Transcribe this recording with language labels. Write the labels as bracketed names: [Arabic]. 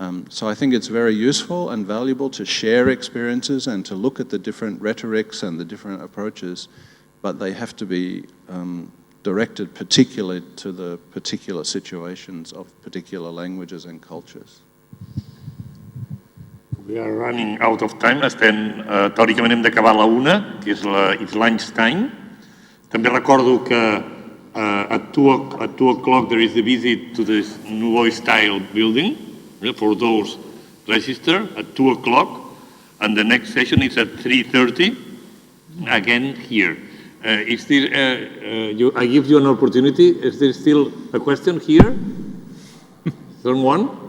[English] So I think it's very useful and valuable to share experiences and to look at the different rhetorics and the different approaches, but they have to be directed particularly to the particular situations of particular languages and cultures. We are running out of time. [Catalan] Teòricament hem d'acabar a la 1, que és [English] lunch time. [Catalan] També recordo que [English] at 2 o'clock there is a visit to the Linguae style building for those registered at 2 o'clock, and the next session is at 3:30, again here. I give you an opportunity. Is there still a question here? Someone?